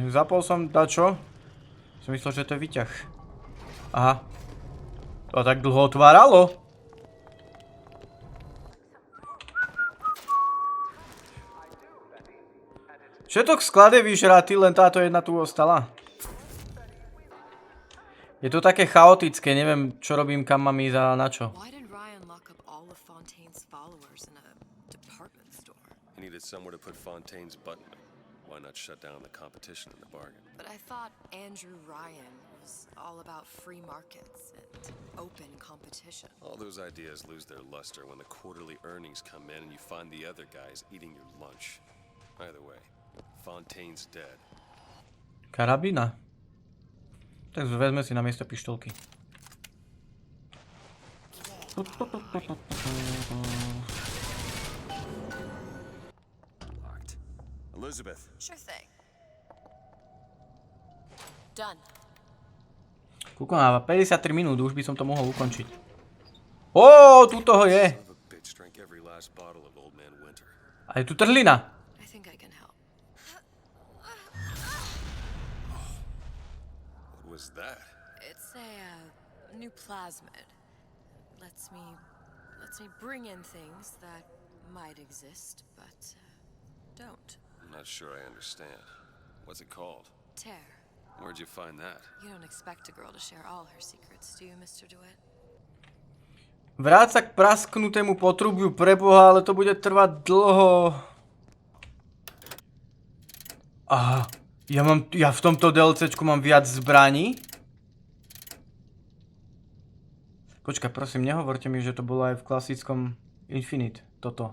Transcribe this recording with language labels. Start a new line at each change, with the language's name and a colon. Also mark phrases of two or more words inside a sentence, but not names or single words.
Slovak: Zapol som dačo? Som myslel, že to je výťah. Aha. To tak dlho otváralo? Všetok sklad je vyžratý, len táto jedna tu ostala. Je to také chaotické, neviem čo robím, kam mám ísť a na čo.
English: Why did Ryan lock up all of Fontaine's followers in a department store? He needed somewhere to put Fontaine's button. Why not shut down the competition in the bargain? But I thought Andrew Ryan was all about free markets and open competition. All those ideas lose their luster when the quarterly earnings come in and you find the other guys eating your lunch. Either way, Fontaine's dead.
Slovak: Karabína. Tak vezme si na miesto pištolky. Elizabeth.
English: Sure thing. Done.
Slovak: Kúko, má 53 minút, už by som to mohol ukončiť. Ó, tu toho je.
English: Son of a bitch drank every last bottle of Old Man Winter.
Slovak: A je tu trhlina.
English: I think I can help. What was that? It's a new plasmid. Lets me bring in things that might exist, but don't. I'm not sure I understand. What's it called? Tear. Where'd you find that? You don't expect a girl to share all her secrets, do you, Mr. DeWitt?
Slovak: Vráť sa k prasknutému potrubiu preboha, ale to bude trvať dlho. Aha, ja v tomto DLC-čku mám viac zbraní? Počkaj, prosím, nehovorte mi, že to bolo aj v klasickom Infinite, toto.